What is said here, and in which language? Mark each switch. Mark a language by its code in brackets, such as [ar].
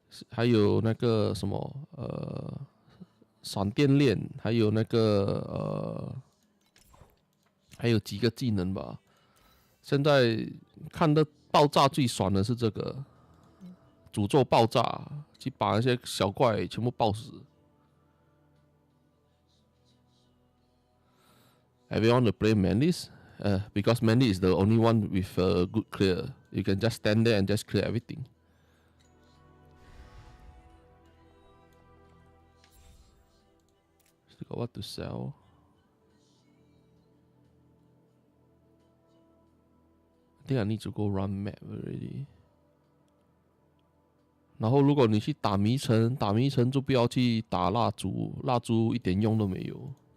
[zh] 还有那个什么闪电链，还有那个还有几个技能吧。现在看的爆炸最爽的是这个。诅咒爆炸，去把那些小怪全部爆死。 [en] Everyone to play Manlis, because Manlis is the only one with a good clear. You can just stand there and just clear everything. Still got what to sell. I think I need to go run map already. [zh] 然后，如果你去打迷城，就不要去打蜡烛，蜡烛一点用都没有。